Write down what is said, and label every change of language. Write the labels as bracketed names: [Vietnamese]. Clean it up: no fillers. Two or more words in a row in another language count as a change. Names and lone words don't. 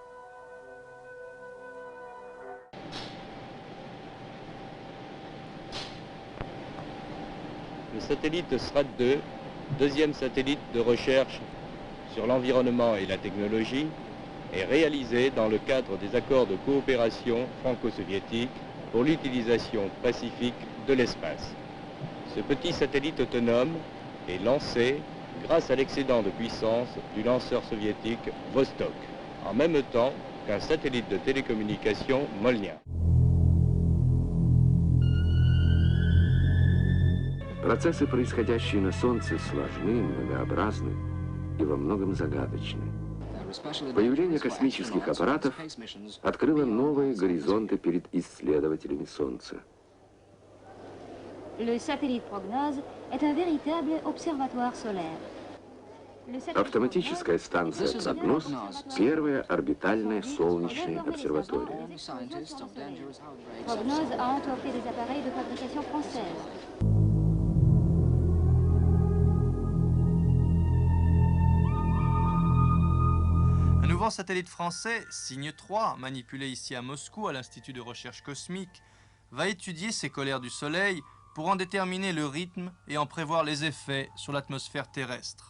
[French] Le satellite SRAT-2, deuxième satellite de recherche sur l'environnement et la technologie, est réalisé dans le cadre des accords de coopération franco-soviétique pour l'utilisation pacifique de l'espace. Ce petit satellite autonome est lancé grâce à l'excédent de puissance du lanceur soviétique Vostok, en même temps qu'un satellite de télécommunication Molniya. [Russian] Процессы, происходящие на Солнце, сложны, многообразны и во многом загадочны. Появление космических аппаратов открыло новые горизонты перед исследователями Солнца. [French] Le satellite Prognoz est un véritable observatoire solaire. [Russian] Автоматическая станция «Прогноз» — первая орбитальная солнечная обсерватория. [French] Prognoz a importé des appareils de fabrication française. Un nouveau satellite français, Cygne 3, manipulé ici à Moscou à l'Institut de recherche cosmique, va étudier ces colères du Soleil pour en déterminer le rythme et en prévoir les effets sur l'atmosphère terrestre.